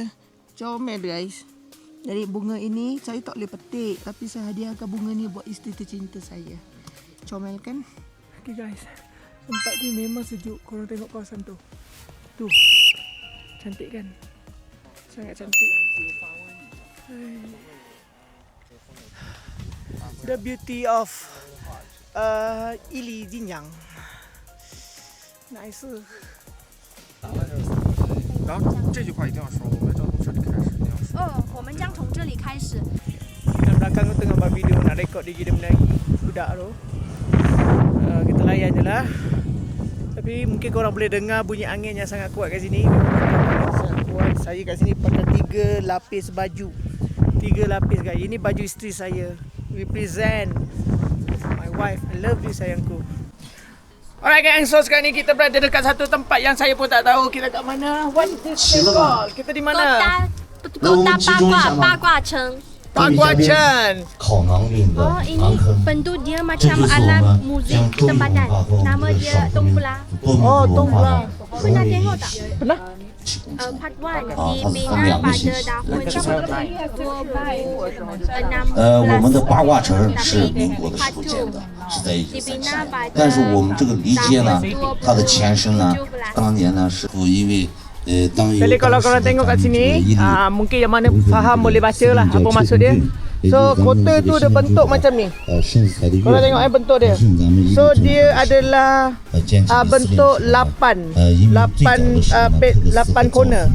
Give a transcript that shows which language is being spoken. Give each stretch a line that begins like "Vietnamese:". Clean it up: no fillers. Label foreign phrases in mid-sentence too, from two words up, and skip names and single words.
Malay: Comel guys. Jadi bunga ini saya tak boleh petik, tapi saya hadiahkan bunga ni buat isteri tercinta saya. Comel kan? Okay guys. Tempat ni memang sejuk. Korang tengok kawasan tu. Tu. Cantik kan? Sangat cantik.
English: The beauty of Ili Jinjiang. Nice.
Chinese: 然后这句话一定要说，我们将从这里开始，一定要说。我们将从这里开始。
Malay: Kat belakang tu tengah buat video nak rekod dia kita menari budak tu. Kita layan je lah. Tapi mungkin korang boleh dengar bunyi angin yang sangat kuat kat sini. Sangat kuat. Saya kat sini pakai 3 lapis baju. 3 lapis guys. Ini baju isteri saya.
English: Represent my wife. I love you sayangku. Alright guys,
Malay: so sekarang ni kita berada dekat satu tempat yang saya pun tak tahu kita kat mana.
English: What is this place called?
Malay: Kita di mana? Kota Bagua Cheng. Bagua Cheng. Oh, ini bentuk dia macam alat muzik tempatan. Nama dia Tongpla. Oh, Tongpla. Pernah tengok tak? Pernah? Part 1 dibina pada tahun
Chinese: 我们的八卦城是民国的时候建的，是在1934年。但是我们这个梨街呢，它的前身呢，当年呢是因为
Malay: Jadi kalau korang tengok kat sini, mungkin yang mana faham boleh baca lah apa maksud dia. So kota tu dia bentuk macam ni. Korang tengok bentuk dia. So dia adalah bentuk 8 corner.